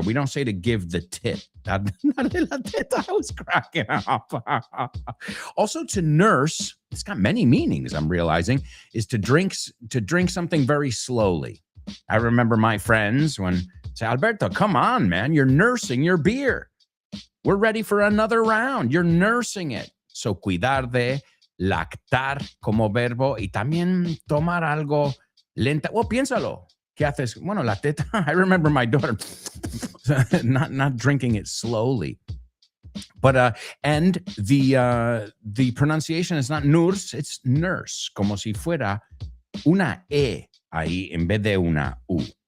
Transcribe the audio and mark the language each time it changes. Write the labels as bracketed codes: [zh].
[en] We don't say to give the tit. I was cracking up. Also, to nurse, it's got many meanings, I'm realizing, is to drink something very slowly. I remember my friends when say, Alberto, come on, man, you're nursing your beer. We're ready for another round. You're nursing it. [es] So, cuidar de, lactar como verbo, y también tomar algo lenta. Well, piénsalo. ¿Qué haces? Bueno, la teta. [en] I remember my daughter not drinking it slowly. But and the pronunciation is not nurse, it's nurse, [es] como si fuera una E ahí en vez de una U.